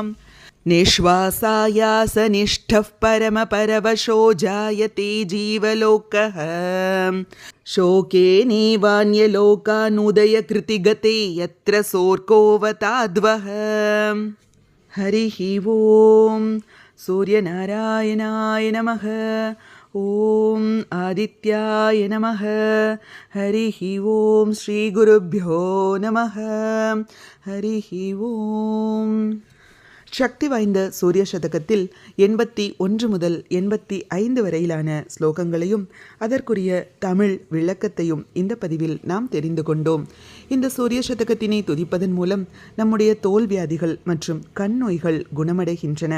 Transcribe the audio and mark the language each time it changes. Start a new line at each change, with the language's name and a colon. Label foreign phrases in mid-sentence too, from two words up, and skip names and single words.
Sanskrit: निःश्वासायासनिष्ठः परमपरवशो जायते जीवलोकः शोके नैवान्यलोकानुदयकृतिगते यत्र सोऽर्कोऽवताद्वः हरिः ओं सूर्यनारायणाय नमः ओम आदित्याय नमः हरिः ओं श्रीगुरुभ्यो नमः हरिः ओं
Tamil: சக்தி வாய்ந்த சூரிய சதகத்தில் 81 முதல் 85 வரையிலான ஸ்லோகங்களையும் அதற்குரிய தமிழ் விளக்கத்தையும் இந்த பதிவில் நாம் தெரிந்து கொண்டோம். இந்த சூரிய சதகத்தினை துதிப்பதன் மூலம் நம்முடைய தோல் வியாதிகள் மற்றும் கண் நோய்கள் குணமடைகின்றன.